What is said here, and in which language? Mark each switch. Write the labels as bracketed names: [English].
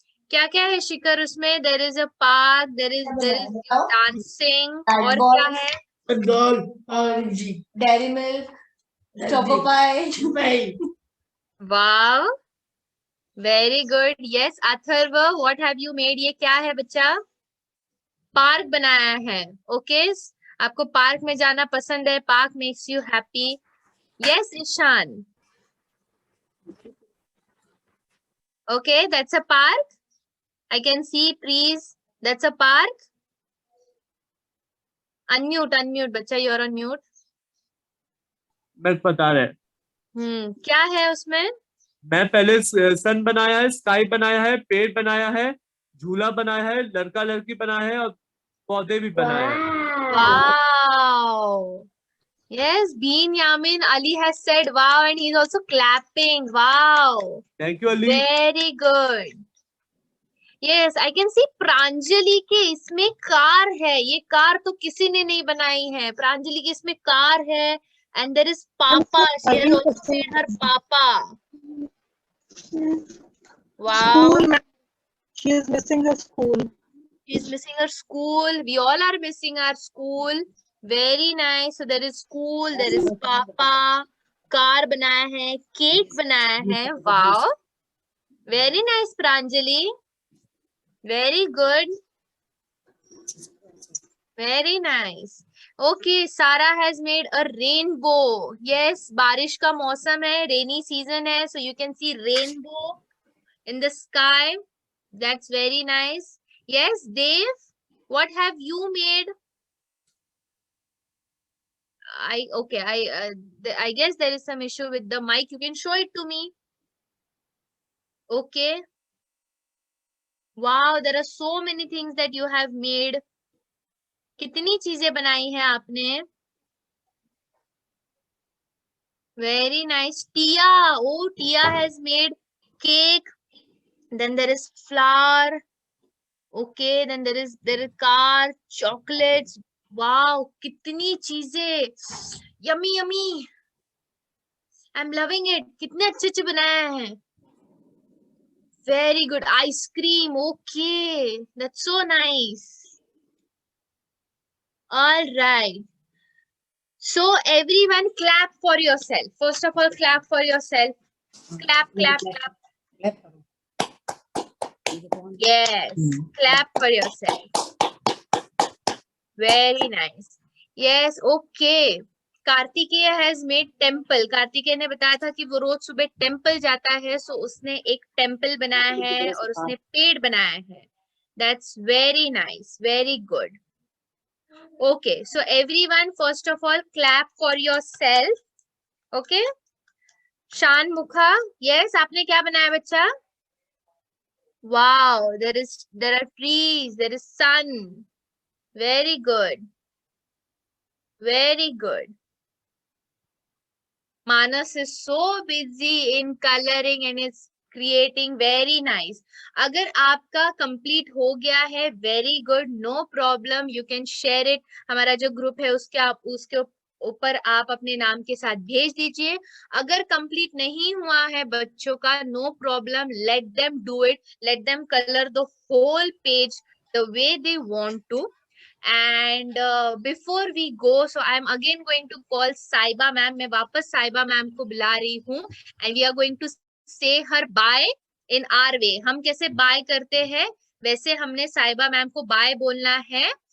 [Hindi] क्या क्या है शिखर उसमें? There is a park. There is dancing. और क्या है? [English] Dairy milk, choco pie. Wow. Very good. Yes, Atharva, what have you made? [Hindi] ये क्या है बच्चा? पार्क बनाया है. ओके, आपको पार्क में जाना पसंद है. [English] Park makes you happy. Yes, Ishaan. Okay, that's a park. I can see trees. That's a park. Unmute, बच्चा, you're on mute. [Hindi] मैं बता रहे क्या है उसमें? मैं पहले सन बनाया है, स्काई बनाया है, पेड़ बनाया है, झूला बनाया है, लड़का लड़की बनाया है और पौधे भी बनाए हैं। [English] Wow. Yes, Bean Yamin Ali has said wow and he's also clapping. Wow. Thank you, Ali. Very good. Yes, I can see Pranjali के इसमें car है। [Hindi] ये कार तो किसी ने नहीं बनाई है। प्रांजलि के इसमें कार है and there is Papa. [English] She has also made her Papa. Wow. School. She is missing her school. She is missing her school. We all are missing our school. Very nice. So there is school, there is Papa. [Hindi] Car बनाया है, cake बनाया है. [English] Wow. Very nice, Pranjali. Very good. Very nice. Okay, Sarah has made a rainbow. Yes, बारिश का मौसम है, rainy season है, so you can see rainbow in the sky. That's very nice. Yes, Dave, what have you made? I guess there is some issue with the mic. You can show it to me. Okay. Wow, there are so many things that you have made. [Hindi] कितनी चीजें बनाई हैं आपने? [English] Very nice. Tia, oh, Tia has made cake. Then there is flour. Okay, then there is car, chocolates. [Hindi] Wow, कितनी चीजें. [English] Yummy, yummy. I'm loving it. [Hindi] कितने अच्छे बनाया है. Very good. Ice cream. [English] Okay, that's so nice. All right. So everyone clap for yourself. First of all, clap for yourself. Clap, clap, clap. Yes, clap for yourself. Very nice. Yes, okay. Kartikeya has made temple. [Hindi] Kartikeya ने बताया था कि वो रोज सुबह temple जाता है, so उसने एक टेम्पल बनाया है और उसने पेड़ बनाया है. [English] That's very nice. Very good. Okay, so everyone, first of all, clap for yourself. Okay. [Hindi] Shan Mukha, yes, आपने क्या बनाया बच्चा? [English] Wow, there are trees, there is sun. Very good. Very good. Manas is so busy in coloring and is creating. Very nice. अगर आपका complete हो गया है, very good, no problem, you can share it. [Hindi] हमारा जो group है उसके ऊपर आप अपने नाम के साथ भेज दीजिए. [English] अगर complete नहीं हुआ है बच्चों का, no problem, let them do it. Let them color the whole page the way they want to. And before we go, so I'm again going to call Saiba ma'am. [Hindi] मैं वापस Saiba ma'am को बुला रही हूँ. [English] And we are going to say her bye in our way. [Hindi] हम कैसे bye करते हैं वैसे हमने Saiba ma'am को bye बोलना है.